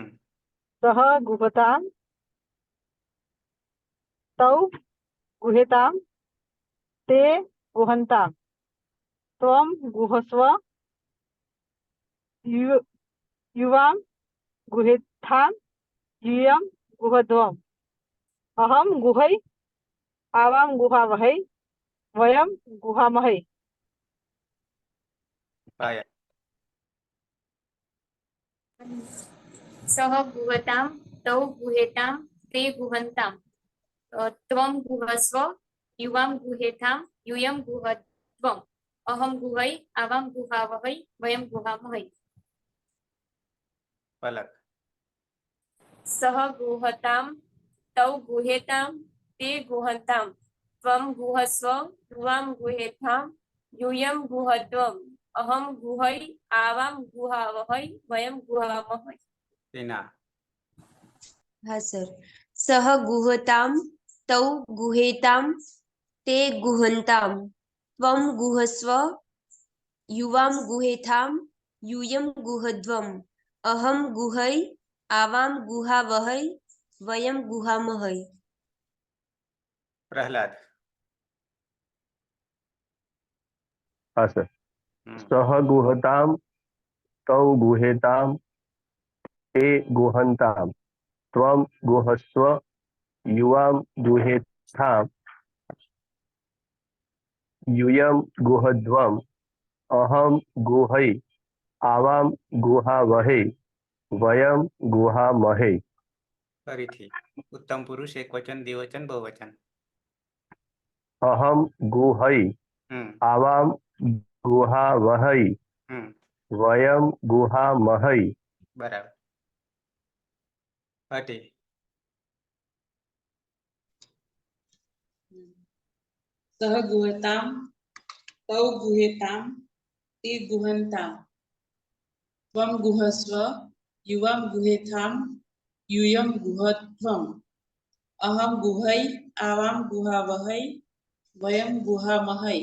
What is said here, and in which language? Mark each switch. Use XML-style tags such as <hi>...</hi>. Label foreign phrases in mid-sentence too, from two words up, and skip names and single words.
<sa>સહ ગુહતામ તૌ ગુહેતામ તે ગુહંતામ ત્વં ગુહસ્વ યુવાં ગુહેથામ यूयं गुहध्वम् अहं गुहै आवां गुहावहै वयं गुहामहै.</sa> <gu>પાયલ.</gu> <sa>સહ ગુહતામ તૌ ગુહેતામ તે ગુહંતામ ત્વં ગુહસ્વ યુવાં ગુહેથામ यूयं ગુહध्वम् અહમ ગુહૈ આવાં ગુહાવહૈ વયં ગુહામહૈ.</sa> <gu>પલક.</gu> <sa>સહ ગુહતામ તૌ ગુહેતામ તે ગુહંતામ ત્વં ગુહસ્વ યુવાં ગુહેથામ यूयं गुहध्वम् अहम गुहै आवां गुहावहै वयं गुहामहै.</sa> <gu>ટીના. હા સર.</gu> <sa>સહ ગુહતામ તૌ ગુહેતામ તે ગુહંતામ ત્વં ગુહસ્વ યુવાં ગુહેથામ यूयं ગુહध्वम् અહમ ગુહૈ આવાં ગુહાવહૈ વયં ગુહામહૈ.</sa> <gu>પ્રહલાદ. હા સર.</gu> <sa>સહ ગુહતામ તૌ ગુહેતામ તે ગુહંતામ ત્વં ગુહસ્વ યુવાં ગુહેથામ यूयं गुहध्वम् अहं गुहै आवां गुहावहै वयं गुहामहै.</sa> <gu>ફરીથી ઉત્તમ પુરુષ એકવચન, દ્વિવચન, બહુવચન.</gu> <sa>અહમ ગુહૈ હમ આવામ ગુહા વહૈ હમ વયમ ગુહા મહૈ.</sa> <gu>બરાબર. હટી.</gu> <sa>સહ ગુહતામ તૌ ગુહેતામ તે ગુહંતામ ત્વમ ગુહસ્વ યુવામ ગુહેથામ યુયમ ગુહત્વમ અહમ ગુહૈ આવામ ગુહાવહૈ વયમ ગુહામહૈ.</sa>